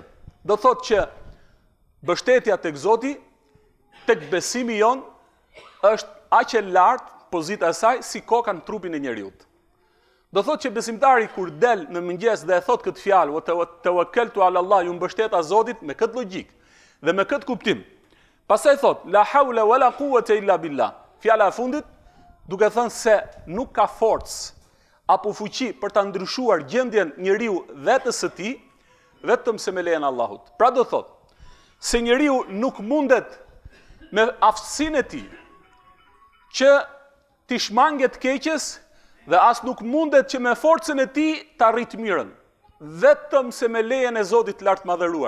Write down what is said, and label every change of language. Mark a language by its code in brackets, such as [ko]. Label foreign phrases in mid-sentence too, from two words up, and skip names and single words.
[sq] Do thotë që mbështetja tek Zoti, tek besimi jon, është aq e lartë pozita e saj si koka në trupin e njeriu. Do thot që besimtari kur del në mëngjes dhe e thot këtë fjalë, [ar] "وتوكلت على الله", [sq] ju mbështeta Zotit me këtë logjik dhe me këtë kuptim. Pastaj thot, [ar] "لا حول ولا قوة إلا بالله". [sq] Fjala e fundit duke thënë se nuk ka forcë apo fuqi për ta ndryshuar gjendjen njeriu vetes së tij, vetëm se me lejen e Allahut. Pra do thot se njeriu nuk mundet me aftësinë e tij që t'i shmanget keqes dhe as nuk mundet që me forcën e tij të arrit mirën, vetëm se me lejen e Zotit lart madhëruar.